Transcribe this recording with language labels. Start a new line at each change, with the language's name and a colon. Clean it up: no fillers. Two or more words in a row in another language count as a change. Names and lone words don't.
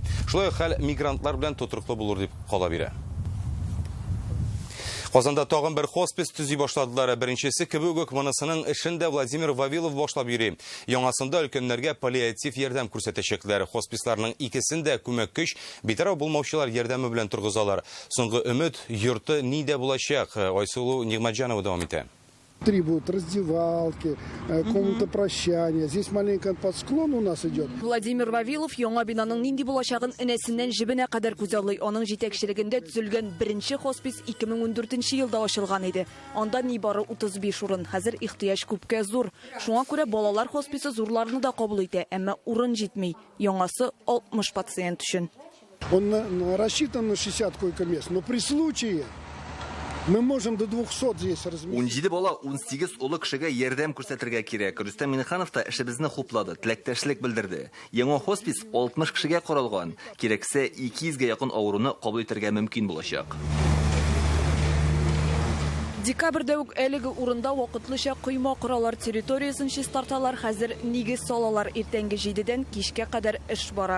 Tatar: Шулай хәл мигрантлар белән тутырыклы булыр дип кала бирә. Казанда тагын бер хоспис төзи башладылар. Беренчесе кебек монысының эшендә Владимир Вавилов башлап йөри. Яңасында өлкәннәргә паллиатив ярдәм күрсәтәчәкләр. Хосписларның икесендә күмәк көч, битараф булмаучылар ярдәме белән торгызалар. Соңгы өмет йорты нидә булачак? Айсылу Нигъмәтҗанова дәвам итә.
Russian: Требуют раздевалки, комната прощания. Здесь маленько под склон у нас идет.
Tatar: Владимир Вавилов яңа бинаның нинди булачагын энәсеннән җибенә кадәр күзаллый. Аның җитәкчелегендә төзелгән беренче хоспис 2014 елда ачылган иде. Анда нибары 35 урын. Хәзер ихтыяҗ күпкә зур. Шуңа күрә балалар хосписы зурларны да кабул итә, әмма урын җитми. Яңасы 60 пациент өчен.
Russian: Он рассчитан на 60 койко-мест, но при случае мы можем до 200 здесь разместить.
Tatar: 17 бала 18 улы кешегә ярдәм күрсәтергә кирәк. Рөстәм Миннеханов та эшебезне хуплады, теләктәшлек белдерде. Яңа хоспис 60 кешегә каралган. Кирәксә 200 гә якын авыруны кабул итәргә мөмкин булачак. Декабрьдә үк әлеге урында вакытлыча койма кораллар территориясын чистарталар, хәзер нигез салалар, иртәнге 7-дән кичкә кадәр эш бара.